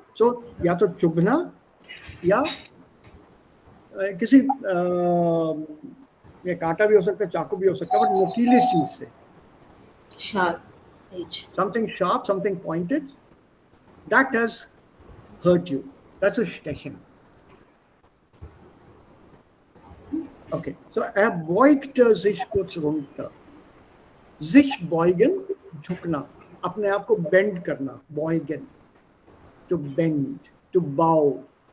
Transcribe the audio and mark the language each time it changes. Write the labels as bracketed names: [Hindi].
[Hindi] So या तो चुभना या किसी ये कांटा भी हो सकता है, चाकू भी हो सकता है, बट नुकीली चीज से. [English] Sharp edge. Something sharp, something pointed, that has hurt you. That's a stechen. Okay, so [German] er beugte sich kurz runter. Sich beugen, [Hindi] झुकना, अपने आप को bend करना, [German] beugen, [English] to bend, to bow.